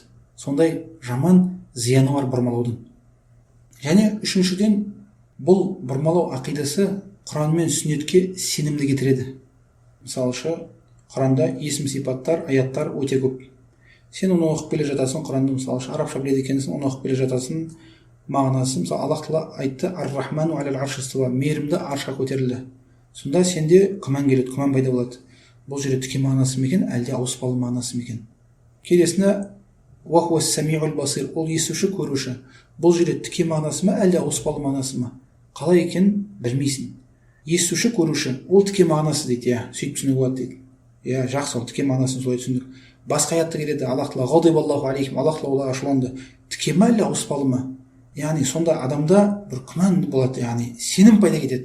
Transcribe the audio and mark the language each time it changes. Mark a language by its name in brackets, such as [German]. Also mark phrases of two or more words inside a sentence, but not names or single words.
[Kazakh] Сондай жаман зияны бар бұрмалаудың. Және үшіншіден, бұл бұрмалау ақидасы Құран мен сүннетке сенімді кетіреді. Мысалы, Құранда есім сипаттар, аяттар өте көп. Сен оны оқып келе жатасың, Құранды мысалы арабша біледі екенсің, оны оқып келе жатасың, мағынасы, мысалы Аллах Тағала айтты, [Arabic] الرحمن على العرش استوى, [Kazakh] мейірімді аршқа көтерілді. Сонда сенде күмән келеді, күмән пайда болады. Бұл жерде тіке мағынасы ма екен, әлде ауыспалы мағынасы ма екен? Келесіне, [Arabic] وهو السميع البصير, [Kazakh] ол естуші, көруші. Бұл жерде тіке мағынасы ма, әлде ауыспалы мағынасы ма? Қалай екен білмейсің. Естуші, көруші, ол тіке мағынасы дейді, иә, сөйтіп түсінуге болады дейді. Иә, жақсы, ол тіке мағынасын солай түсіндік. Басқа аятта келеді, Аллах Тағала [Arabic] غضب الله عليهم, [Kazakh] Аллах Тағала оларға ашуланды. Тіке ма, әлде ауыспалы ма? Яғни сонда адамда бір күмән болады, яғни сенім пайда кетеді.